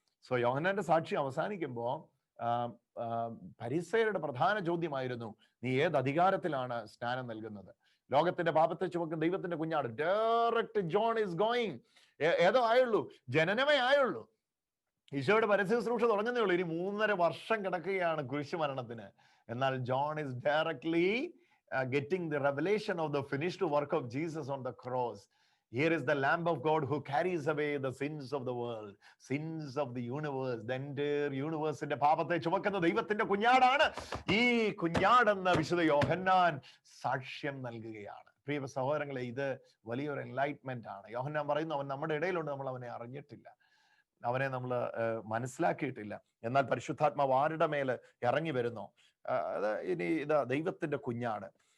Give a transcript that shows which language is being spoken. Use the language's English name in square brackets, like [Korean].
[Malayalam] So യോഹന്നാന്റെ സാക്ഷി അവസാനിക്കുമ്പോ ഫരിസയരുടെ പ്രധാന ചോദ്യമായിരുന്നു, നീ ഏത് അധികാരത്തിലാണ് സ്നാനം നൽകുന്നത്? ലോകത്തിന്റെ പാപത്തെ ചുമക്കുന്ന ദൈവത്തിന്റെ കുഞ്ഞാട്. [English] Direct John is going. [Malayalam] ഏതോ ആയുള്ളൂ, ജനനമേ ആയുള്ളൂ. ഈശോയുടെ പരസ്യ ശുശ്രൂഷ തുടങ്ങുന്നേ ഉള്ളൂ. ഇനി 3.5 വർഷം കിടക്കുകയാണ് കുരിശു മരണത്തിന്. [English] എന്നാൽ John is directly getting the revelation of the finished work of Jesus on the cross. Here is the Lamb of God who carries away the sins of the world, sins of the universe, the entire universe. [Malayalam] ന്റെ പാപത്തെ ചുമക്കുന്ന ദൈവത്തിന്റെ കുഞ്ഞാടാണ്. ഈ കുഞ്ഞാടെന്ന് വിശുദ്ധ യോഹന്നാൻ സാക്ഷ്യം നൽകുകയാണ്. പ്രിയ സഹോദരങ്ങളെ, ഇത് വലിയൊരു എൻലൈറ്റ്മെന്റ് ആണ്. യോഹന്നാൻ പറയുന്നു, അവൻ നമ്മുടെ ഇടയിലുണ്ട്, നമ്മൾ അവനെ അറിഞ്ഞിട്ടില്ല, അവനെ നമ്മൾ മനസ്സിലാക്കിയിട്ടില്ല. എന്നാൽ പരിശുദ്ധാത്മാവ് ആരുടെ മേല് ഇറങ്ങി വരുന്നോ, അത് ഇനി ഇതാ ദൈവത്തിന്റെ കുഞ്ഞാട്.